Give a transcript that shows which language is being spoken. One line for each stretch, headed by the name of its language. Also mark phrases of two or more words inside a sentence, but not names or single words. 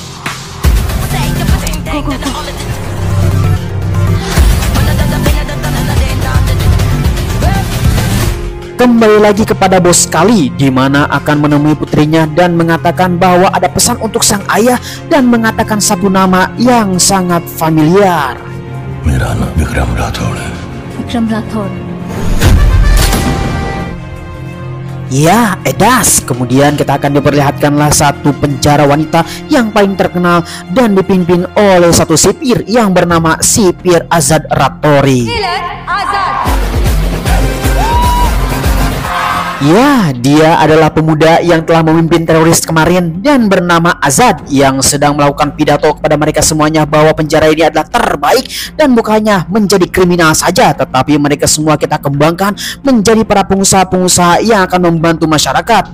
Indonesian: Kembali lagi kepada bos Kali, di mana akan menemui putrinya dan mengatakan bahwa ada pesan untuk sang ayah dan mengatakan satu nama yang sangat familiar.
Hindi: मेरा नाम विक्रम राठौड़ है। विक्रम राठौड़।
Indonesian: Ya, edas. Kemudian kita akan diperlihatkanlah satu penjara wanita yang paling terkenal dan dipimpin oleh satu sipir yang bernama Sipir Azad Rattori. Ya, dia adalah pemuda yang telah memimpin teroris kemarin dan bernama Azad yang sedang melakukan pidato kepada mereka semuanya bahwa penjara ini adalah terbaik dan bukannya menjadi kriminal saja, tetapi mereka semua kita kembangkan menjadi para pengusaha-pengusaha yang akan membantu masyarakat.